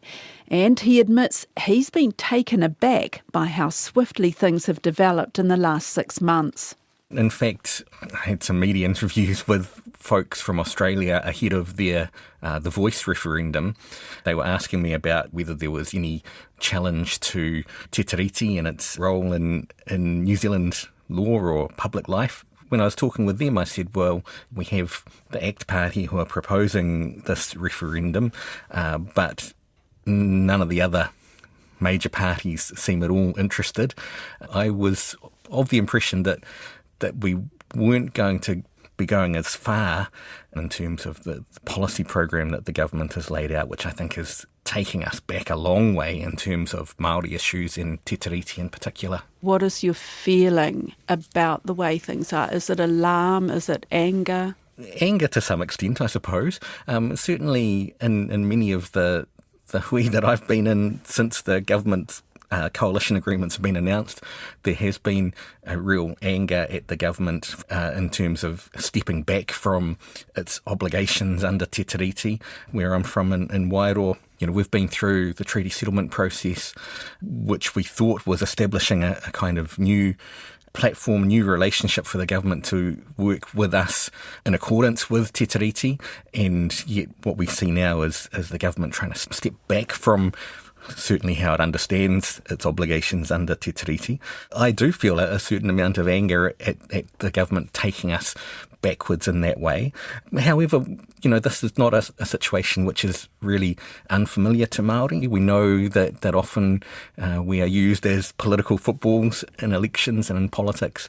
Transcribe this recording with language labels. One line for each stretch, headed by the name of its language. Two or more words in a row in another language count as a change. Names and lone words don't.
English: And he admits he's been taken aback by how swiftly things have developed in the last 6 months. In fact, I had some media interviews with folks from Australia ahead of their The Voice referendum. They were asking me about whether there was any challenge to
Māori: te tiriti
English: and its role in New Zealand law or public life. When I was talking with them, I said, well, we have the ACT Party who are proposing this referendum, but none of the other major parties seem at all interested. I was of the impression that we weren't going to be going as far in terms of the policy program that the government has laid out, which I think is taking us back a long way in terms of Māori issues and
Māori: te tiriti
English: in particular. What is your feeling about the way things are? Is it alarm? Is it anger? Anger to some extent, I suppose. Certainly in many of the hui that I've been in since the government's coalition agreements have been announced, there has been a real anger at the government in terms of stepping back from its obligations under
Māori: te tiriti.
English: Where I'm from in Wairoa, we've been through the treaty settlement process, which we thought was establishing a kind of new platform, new relationship for the government to work with us in accordance with
Māori: te tiriti,
English: and yet what we see now is the government trying to step back from certainly how it understands its obligations under
Māori: te tiriti.
English: I do feel a certain amount of anger at the government taking us backwards in that way. However, this is not a situation which is really unfamiliar to Māori. We know that often we are used as political footballs in elections and in politics.